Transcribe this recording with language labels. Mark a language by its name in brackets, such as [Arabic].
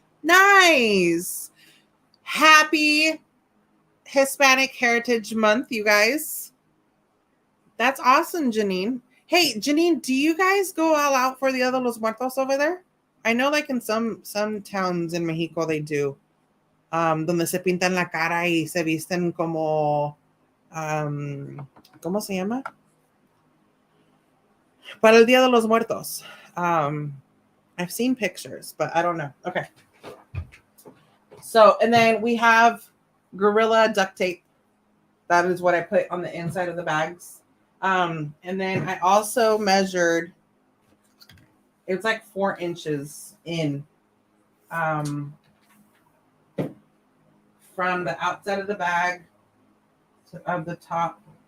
[English] Nice. Happy Hispanic Heritage Month, you guys. That's awesome, Janine. Hey, Janine, do you guys go all out for Dia de los Muertos over there? I know, like in some towns in Mexico, they do. [Spanish] Donde se pintan la cara y se visten como, ¿cómo se llama? Para el Dia de los Muertos. [English] I've seen pictures, but I don't know. Okay. So, and then we have Gorilla duct tape. That is what I put on the inside of the bags. And then I also measured, it's like 4 inches in from the outside of the bag of the top.